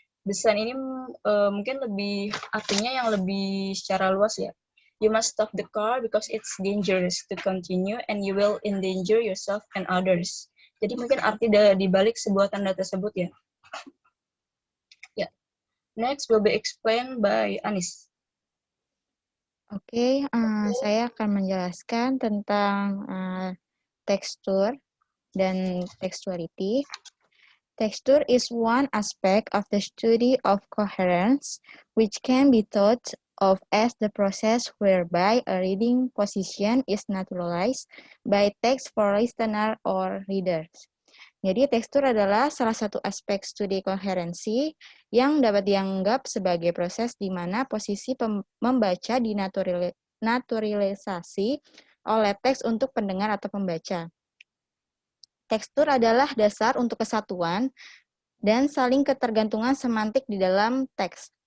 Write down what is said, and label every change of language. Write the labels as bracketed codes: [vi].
[id] Design ini mungkin lebih artinya yang lebih secara luas ya. [en] You must stop the car because it's dangerous to continue and you will endanger yourself and others. [id] Jadi mungkin arti di balik sebuah tanda tersebut ya. Ya. [en] Next will be explained by Anis. [id] Oke, saya akan menjelaskan tentang tekstur dan textuality. [en] Texture is one aspect of the study of coherence, which can be thought of as the process whereby a reading position is naturalized by text for listener or readers. [id] Jadi tekstur adalah salah satu aspek studi koherensi yang dapat dianggap sebagai proses di mana posisi membaca dinaturalisasi oleh teks untuk pendengar atau pembaca. Tekstur adalah dasar untuk kesatuan dan saling ketergantungan semantik di dalam teks.